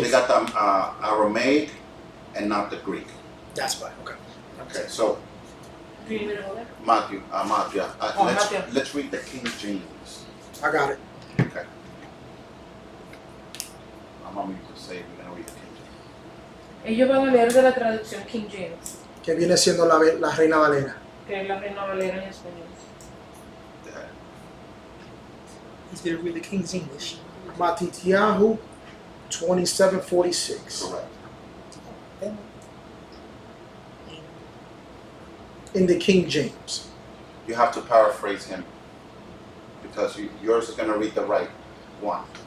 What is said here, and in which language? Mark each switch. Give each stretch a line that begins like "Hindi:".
English: they got the Aramaic and not the Greek. That's fine. Okay. Okay, so Do you need me to go there? Matthew, Matthew. let's read the King James. I got it. Okay. I'm going to say we're going to read the King James.
Spanish: Ellos van a leer de la traducción King James, Que viene siendo la Reina Valera. que es la Reina Valera en español.
English: Go ahead. He's going to read the King's English. Matityahu 27:46. Correct. In the King James. You have to paraphrase him because yours is going to read the right one.